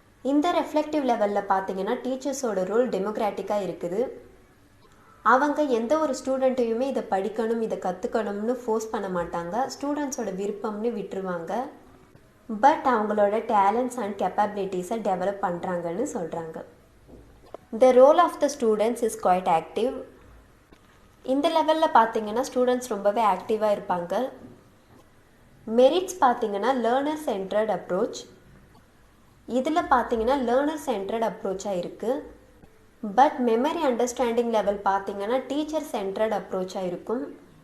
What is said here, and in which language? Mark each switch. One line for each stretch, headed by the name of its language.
Tamil: இந்த ரெஃப்ளெக்டிவ் லெவலில் பார்த்தீங்கன்னா டீச்சர்ஸோட ரோல் டெமோக்ராட்டிக்காக இருக்குது. அவங்க எந்த ஒரு ஸ்டூடெண்ட்டையுமே இதை படிக்கணும் இதை கற்றுக்கணும்னு ஃபோர்ஸ் பண்ண மாட்டாங்க. ஸ்டூடெண்ட்ஸோட விருப்பம்னு விட்டுருவாங்க. பட் அவங்களோட டேலண்ட்ஸ் அண்ட் கேப்பபிலிட்டிஸை டெவலப் பண்ணுறாங்கன்னு சொல்கிறாங்க.
English: The role of the students is quite active.
Tamil: இந்த லெவலில் பார்த்தீங்கன்னா ஸ்டூடெண்ட்ஸ் ரொம்பவே ஆக்டிவாக இருப்பாங்க. மெரிட்ஸ் பார்த்தீங்கன்னா லேர்னர் சென்ட்ரட் அப்ரோச். இதில் பார்த்தீங்கன்னா லேர்னர் சென்ட்ரட் அப்ரோச்சாக இருக்குது. பட் மெமரி அண்டர்ஸ்டாண்டிங் லெவல் பார்த்தீங்கன்னா டீச்சர் சென்ட்ரட் அப்ரோச்சாக இருக்கும்.